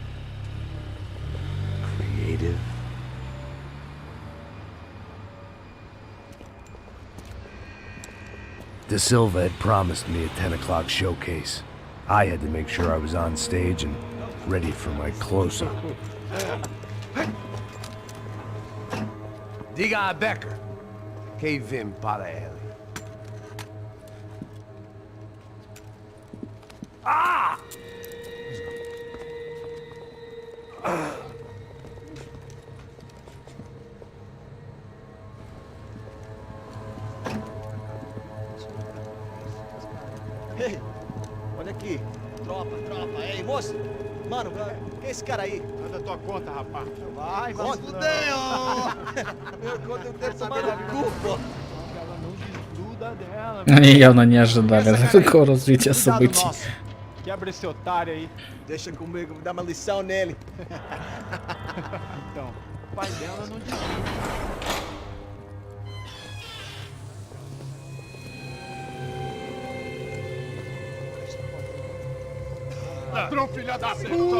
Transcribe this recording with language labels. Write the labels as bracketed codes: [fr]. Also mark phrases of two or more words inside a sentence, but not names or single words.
[en] Creative? De Silva had promised me a 10 o'clock showcase. I had to make sure I was on stage and ready for my close-up. [pt] Diga a Becker. Que vim para ele. Ah! Ei, olha aqui. Tropa. Ei, moço. Mano, quem é esse cara aí? Manda tua conta, rapaz. Vai se fuder, ó. Meu conta eu quero tomar no cu, pô. Ela não desgruda dela. [ru] Они явно не ожидали такого развития событий. [pt] Quebra esse otário aí. Deixa comigo, vou dar uma lição nele. Então, o pai dela não desgruda. Ladrão, filha da puta!